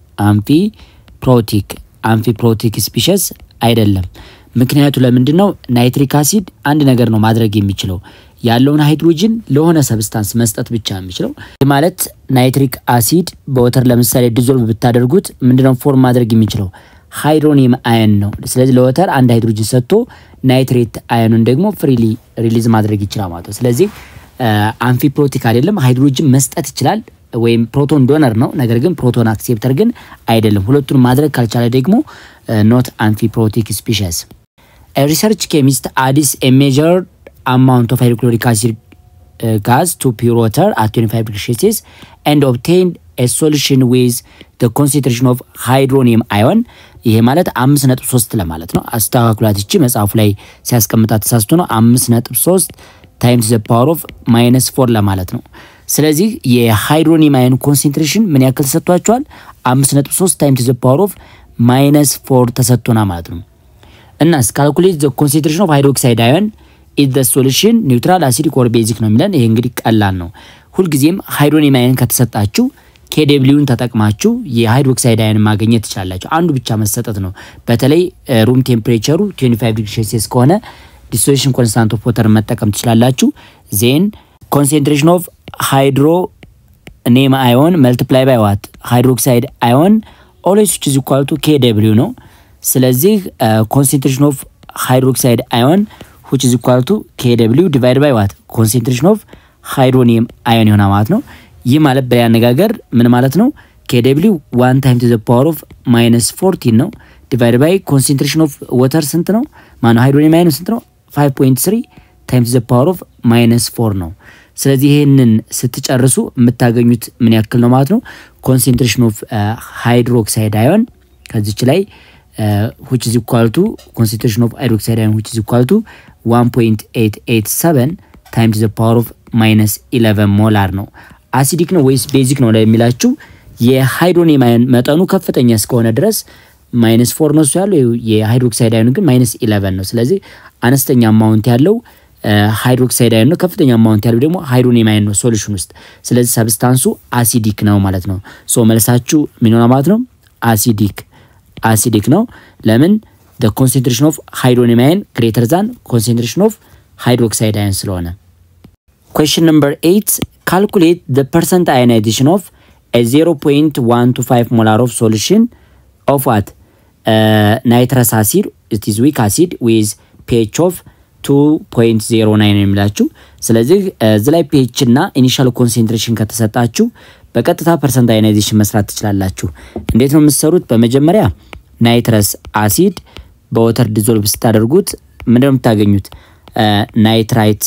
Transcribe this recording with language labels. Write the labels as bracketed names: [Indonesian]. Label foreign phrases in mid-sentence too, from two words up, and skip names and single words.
[English] amphiprotic species [Amharic] አይደለም ምክንያቱ ለምንድነው [English] nitric acid [Amharic] አንድ ነገር ነው ማድረግ የሚችለው ያለውን ሃይድሮጂን ለሆነ ሰብስታንስ መስጠት ብቻ የሚችለው ማለት [English] nitric acid [Amharic] በወተር ለምሳሌ ዲዞልቭ ብታደርጉት ምንድነው ፎርም ማድረግ የሚችለው [English] hydronium ion [Amharic] ነው ስለዚህ ለወተር አንድ ሃይድሮጂን ሰጥቶ [English] nitrate ionን [Amharic] ደግሞ [English] freely release [Amharic] ማድረግ ይችላል ማለት ነው ስለዚህ አምፊፕሮቲክ አይደለም ሃይድሮጂን መስጠት ይችላል ወይም [English] proton donor [Amharic] ነው ነገር ግን [English] proton acceptor [Amharic] ግን አይደለም ሁለቱን ማድረግ ካልቻለ ደግሞ [English] not amphiprotic species a research chemist adds a measured amount of hydrochloric acid gas to pure water at 25 degrees Celsius and obtained a solution with the concentration of hydronium ion [Amharic] ይሄ ማለት 5.3 ለማለት ነው አስተካክሏት እቺ መጽሐፉ ላይ ሲያስቀምጣት ተሳስቶ ነው [English] 5.3 times the power of -4 [Amharic] ለማለት ነው ስለዚህ [English] የhydronium ion concentration [Amharic] ምን ያክል ተሰጥቷቸዋል [English] 5.3 times the power of -4 [Amharic] ተሰጥቶና ማለት ነው እና [English] calculate the concentration of hydroxide ion is the solution neutral acidic or basic [Amharic] ነው የሚለን ይሄ እንግዲህ ቀላል ነው ሁሉ ጊዜም [English] hydronium ion [Amharic] ከተሰጣችሁ KWን ተጠቅማችሁ [English] የhydroxide ion [Amharic] ማግኘት ይችላልላችሁ አንዱ ብቻ መሰጠት ነው በተለይ [English] room temperatureሩ [Amharic] 25 [English] degree Celsius [Amharic] ከሆነ [English] dissolution constant of water [Amharic] መጠቀም ትችላላችሁ [English] then concentration of hydronium ion multiply by what hydroxide ion always which is equal to KW [Amharic] ነው ስለዚህ [English] concentration of hydroxide ion which is equal to KW divided by what concentration of hydronium ion [Amharic] ይሆናል ማለት ነው ይህ ማለት በሌላ አነጋገር ምን ማለት ነው [English] KW 1 times to the power of -14 ነው divided by concentration of water [Amharic] ስንት ነው ማን [English] hydronium ion [Amharic] ስንት ነው [English] 5.3 times the power of -4 [Amharic] ነው ስለዚህ ይሄንን ስትጨርሱ የምታገኙት ምን ያክል ነው ማለት ነው [English] concentration of hydroxide ion [Amharic] ከዚች ላይ [English] which is equal to concentration of hydroxide ion which is equal to 1.887 times the power of -11 molar [Amharic] ነው አሲዲክ ነው ወይስ ቤዚክ ነው ለሚላችሁ [English] የhydronium ion [Amharic] መጠኑ ከፍተኛ እስከሆነ ድረስ -4 ነው ያለው [English] የhydroxide ion [Amharic] ግን -11 ነው ስለዚህ አነስተኛ አማውንት ያለው [English] hydroxide ion [Amharic] ነው ከፍተኛ አማውንት ያለው ደግሞ [English] hydronium ion [Amharic] ነው ሶሉሽን ውስጥ ስለዚህ [English] substanceሱ acidic [Amharic] ነው ማለት ነው ሶ መልሳችሁ ምን ሆነ ማለት ነው [English] አሲዲክ [Amharic] ነው ለምን [English] the concentration of hydronium ion greater than concentration of hydroxide ion ስለሆነ question number 8 calculate the percent ionization of a 0.125 molar of solution of what nitrous acid it is weak acid with pH of [Amharic] 2.09 የሚላችሁ ስለዚህ እዚህ pH እና [English] initial concentration [Amharic] ከተሰጣችሁ በቀጥታ [English] percent ionization [Amharic] መስራት ትችላላችሁ እንዴት ነው የምትሰሩት በመጀመሪያ [English] nitrous acid [Amharic] በወተር ዲዞልቭ ስታደርጉት ምንድነው የምታገኙት ናይትራይት